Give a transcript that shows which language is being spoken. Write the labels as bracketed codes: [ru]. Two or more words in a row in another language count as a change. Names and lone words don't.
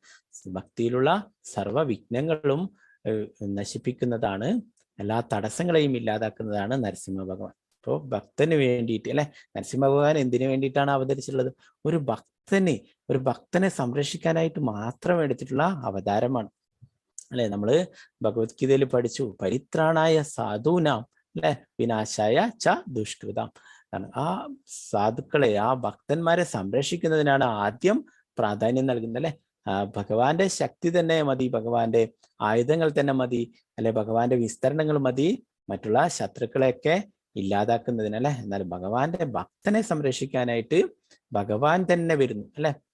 [ml] ഭക്തിയിലുള്ള സർവ വിഘ്നങ്ങളും നശിപ്പിക്കുന്നതാണ്, എല്ലാ തടസ്സങ്ങളെയും ഇല്ലാതാക്കുന്നതാണ് നരസിംഹ ഭഗവാൻ. അപ്പോൾ ഭക്തന് വേണ്ടിയിട്ട് അല്ലെ, നരസിംഹ ഭഗവാൻ എന്തിനു വേണ്ടിയിട്ടാണ് അവതരിച്ചിട്ടുള്ളത്? ഒരു ഭക്തനെ സംരക്ഷിക്കാനായിട്ട് മാത്രം എടുത്തിട്ടുള്ള അവതാരമാണ് അല്ലെ. നമ്മള് ഭഗവത്ഗീതയിൽ പഠിച്ചു, [sa] പരിത്രാണായ സാധൂനാം അല്ലെ വിനാശായ ച ദുഷ്കൃതാം. [ml] ആ സാധുക്കളെ, ആ ഭക്തന്മാരെ സംരക്ഷിക്കുന്നതിനാണ് ആദ്യം പ്രാധാന്യം നൽകുന്നത് അല്ലെ. ഭഗവാന്റെ ശക്തി തന്നെ മതി, ഭഗവാന്റെ ആയുധങ്ങൾ തന്നെ മതി അല്ലെ, ഭഗവാന്റെ വിസ്തരണങ്ങൾ മതി മറ്റുള്ള ശത്രുക്കളെയൊക്കെ ഇല്ലാതാക്കുന്നതിനല്ലേ. എന്നാൽ ഭഗവാന്റെ ഭക്തനെ സംരക്ഷിക്കാനായിട്ട് ഭഗവാൻ തന്നെ വരുന്നു അല്ലെ.